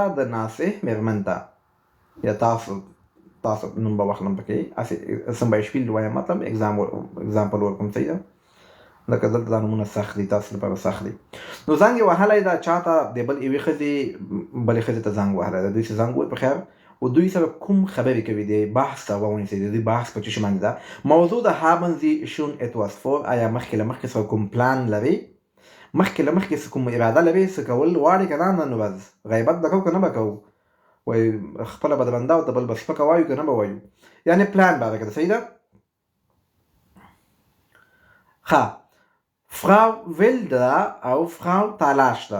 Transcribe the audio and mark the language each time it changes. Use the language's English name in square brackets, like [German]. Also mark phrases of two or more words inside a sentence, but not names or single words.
[Pashto] د ناصح مېرمن ته. یا تاسو نوم به واخلم پکې، هسې [German] zum Beispiel [Pashto] وایم، مطلب اگزامپل ورکوم. صحیح ده؟ لکه دلته دا نومونه سخت دي، تاسو لپاره سخت دي. نو زنګ یې وهلی ده چاته؟ د بل یوې ښځې بلې ښځې ته زنګ وهلی ده. دوی چې زنګ ووایي په خیر، و دوی سره کوم خبرې کوي، د بحث ته ونیسئ. د دوی بحث په څه شي باندې ده؟ موضوع د [German] haben Sie schon etwas vor؟ [Pashto] آیا مخکې له مخکې سره کوم پلان لرئ؟ مخکې له مخکې کوم اراده لرئ څه کول غواړئ که نه؟ نن ورځ غیبت به کوو که نه به کوو؟ وایي خپله به د بنده او د بل به سپکه وایو که نه به وایو؟ یعنې پلان باره کې ده. صحیح ده؟ ښه، فراو ویلډ ده او فراو تالاش ده.